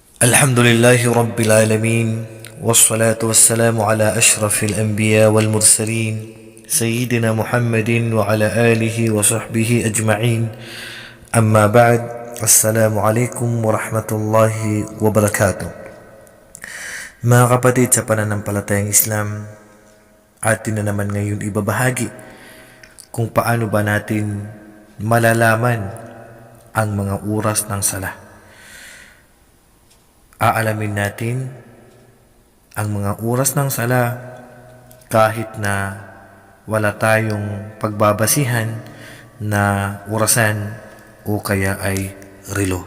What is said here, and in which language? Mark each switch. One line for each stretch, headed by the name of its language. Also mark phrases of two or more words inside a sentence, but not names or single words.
Arabic: الحمد لله رب العالمين والصلاة والسلام على أشرف الأنبياء والمرسلين سيدنا محمد وعلى آله وصحبه أجمعين أما بعد السلام عليكم ورحمة الله وبركاته.
Filipino: Mga kapatid sa pananampalatayang Islam, atin na naman ngayon ibabahagi kung paano ba natin malalaman ang mga oras ng sala. Aalamin natin ang mga oras ng sala kahit na wala tayong pagbabasihan na orasan o kaya ay relo.